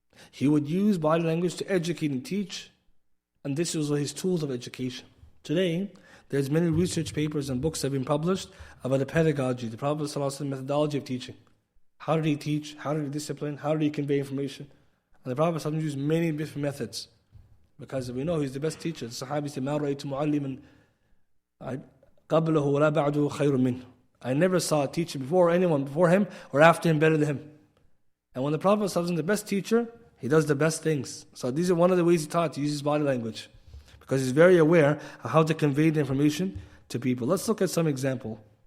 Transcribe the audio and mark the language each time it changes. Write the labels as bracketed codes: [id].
[en] He would use body language to educate and teach, and this was his tools of education. Today, there's many research papers and books that have been published about the pedagogy, the Prophet ﷺ methodology of teaching. How did he teach? How did he discipline? How did he convey information? And the Prophet ﷺ used many different methods, because we know he's the best teacher. The Sahabi said, [ar] مَا رَأَيْتُ مُعَلِّمًا قَبْلَهُ وَلَا بَعْدُهُ خَيْرٌ مِنْهُ. [en] I never saw a teacher before anyone before him or after him better than him. And when the Prophet ﷺ is the best teacher, he does the best things. So these are one of the ways he taught, to use his body language, because he's very aware of how to convey the information to people. Let's look at some example.